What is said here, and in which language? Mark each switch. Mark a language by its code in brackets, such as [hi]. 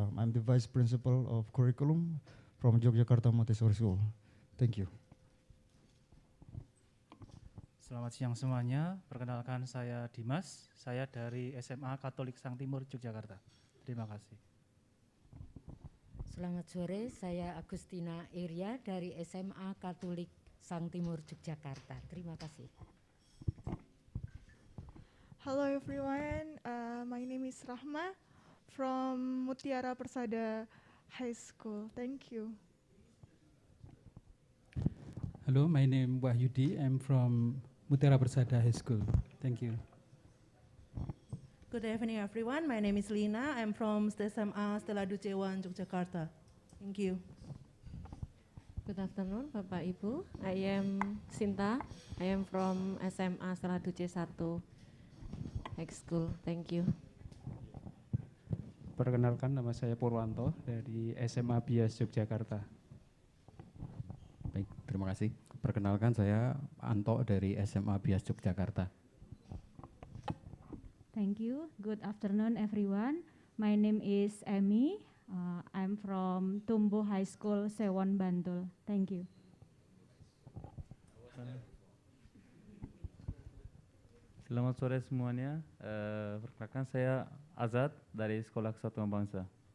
[en] I'm the Vice Principal of Curriculum from Yogyakarta Montessori School. Thank you. [id] Selamat siang semuanya, perkenalkan saya Dimas, saya dari SMA Katolik Sang Timur, Yogyakarta. Terima kasih. Selamat sore, saya Agustina Iria dari SMA Katolik Sang Timur, Yogyakarta. Terima kasih. [en] Hello everyone, my name is Rahma from Mutiara Persada High School. Thank you. Hello, my name Wahyudi. I'm from Mutiara Persada High School. Thank you. Good evening, everyone. My name is Lina. I'm from SMA Stella Duce 1, Yogyakarta. Thank you. Good afternoon, Bapak Ibu. I am Sinta. I am from SMA Stella Duce 1 High School. Thank you. [id] Perkenalkan, nama saya Purwanto dari SMA Bias Yogyakarta. Baik, terima kasih. Perkenalkan, saya Anto dari SMA Bias Yogyakarta. [en] Thank you. Good afternoon, everyone. My name is Emi. I'm from Tumbo High School, Sewon, Bantul. Thank you. [id] Selamat sore semuanya. Perkenalkan saya Azad dari Sekolah Kesatuan Bangsa.